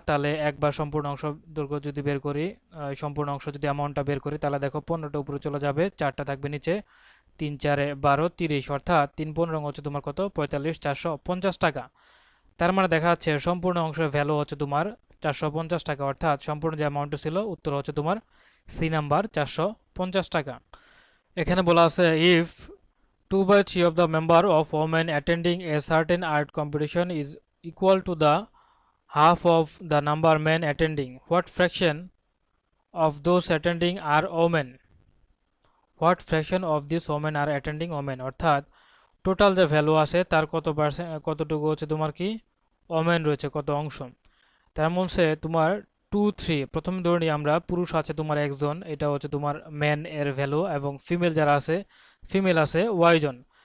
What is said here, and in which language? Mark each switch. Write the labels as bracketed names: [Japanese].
[Bangla] তাহলে একবার সম্পূর্ণ অংশ দৈর্ঘ্য যদি বের করি, সম্পূর্ণ অংশ যদি অ্যামাউন্টটা বের করি তাহলে দেখো 15টা উপরে চলে যাবে, 4টা থাকবে নিচে, 3×4 = 12, 30, অর্থাৎ 3×15 হচ্ছে তোমার কত 45,450 টাকা। তার মানে দেখা যাচ্ছে সম্পূর্ণ অংশের ভ্যালু হচ্ছে তোমার 450 টাকা। অর্থাৎ সম্পূর্ণ যে অ্যামাউন্টটা ছিল উত্তর হচ্ছে তোমার সি নাম্বার 450 টাকা। এখানে বলা আছে [English] If 2/3 of the member of women attending a certain art competition is equal to the half of the number men attending, what fraction of those attending are women? What fraction of these women are attending women? [Bangla] অর্থাৎ total যে value আছে তার কত percent, কতটুকু হচ্ছে তোমার কি women রয়েছে, কত অংশ। তার মধ্যে তোমার 2-3, প্রথমে ধরে নিই আমরা পুরুষ আছে তোমার একজন, এটা হচ্ছে তোমার ম্যান এর ভ্যালু, এবং ফিমেল যারা আছে ফিমেল আছে ওয়াই জন।